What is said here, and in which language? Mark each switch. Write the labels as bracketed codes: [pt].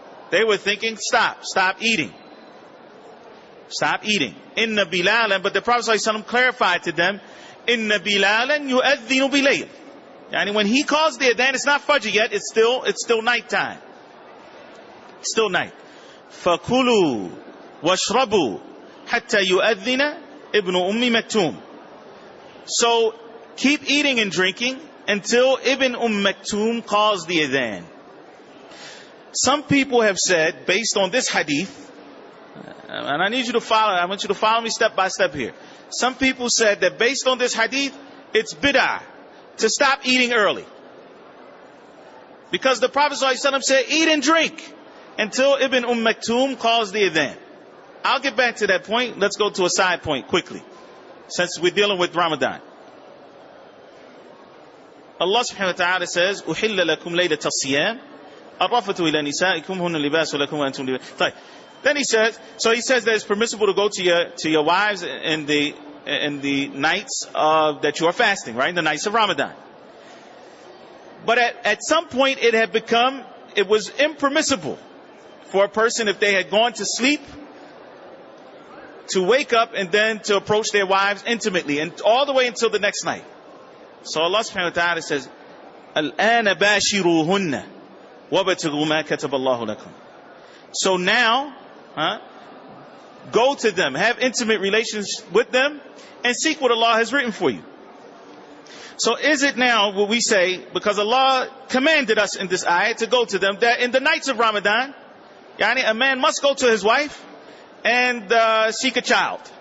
[en] They were thinking, stop eating. Stop eating. Inna Bilalan, but the Prophet ﷺ clarified to them, [ar] Inna Bilalan yu'adhinu bilayl. [en] Yani when he calls the adhan, it's not Fajr yet, it's still night time. It's still night. [ar] فَكُلُوا وَاشْرَبُوا حَتَّى يُؤَذِّنَ ibn Maktum. [en] So keep eating and drinking until Ibn Maktum calls the adhan. Some people have said, based on this hadith, and I want you to follow me step by step here. Some people said that based on this hadith, it's bid'ah to stop eating early. Because the Prophet ﷺ said, eat and drink until Ibn Maktum calls the adhan. I'll get back to that point. Let's go to a side point quickly, since we're dealing with Ramadan. Allah subhanahu wa ta'ala says, [ar] أُحِلَّ لَكُمْ لَيْلَةَ الصِّيَامِ الرَّفَثُ إِلَى نِسَائِكُمْ هُنَّ لِبَاسٌ لَكُمْ وَأَنْتُمْ لِبَاسٌ. [en] Then he says that it's permissible to go to your wives in the nights that you are fasting, right? The nights of Ramadan. But at some point it was impermissible for a person, if they had gone to sleep, to wake up and then to approach their wives intimately, and all the way until the next night. So Allah subhanahu wa ta'ala says, [ar] الْآنَ بَاشِرُوهُنَّ وَابْتَغُوا مَا كَتَبَ اللَّهُ لَكُمْ. [en] So now, go to them, have intimate relations with them, and seek what Allah has written for you. So is it now what we say, because Allah commanded us in this ayah to go to them, that in the nights of Ramadan, yani a man must go to his wife and seek a child?